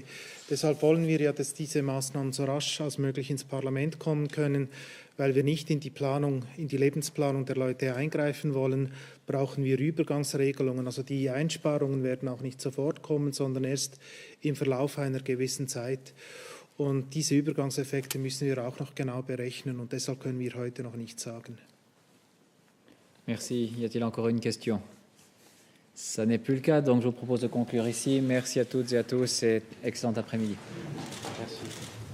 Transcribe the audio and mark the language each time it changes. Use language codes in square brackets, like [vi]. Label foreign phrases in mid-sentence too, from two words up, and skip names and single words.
[de] Deshalb wollen wir ja, dass diese Maßnahmen so rasch als möglich ins Parlament kommen können, weil wir nicht in die Lebensplanung der Leute eingreifen wollen, brauchen wir Übergangsregelungen. Also die Einsparungen werden auch nicht sofort kommen, sondern erst im Verlauf einer gewissen Zeit. Und diese Übergangseffekte müssen wir auch noch genau berechnen und deshalb können wir heute noch nichts sagen. [fr] Merci. Y a-t-il encore une question? Ça n'est plus le cas, donc je vous propose de conclure ici. Merci à toutes et à tous et excellent après-midi. Merci.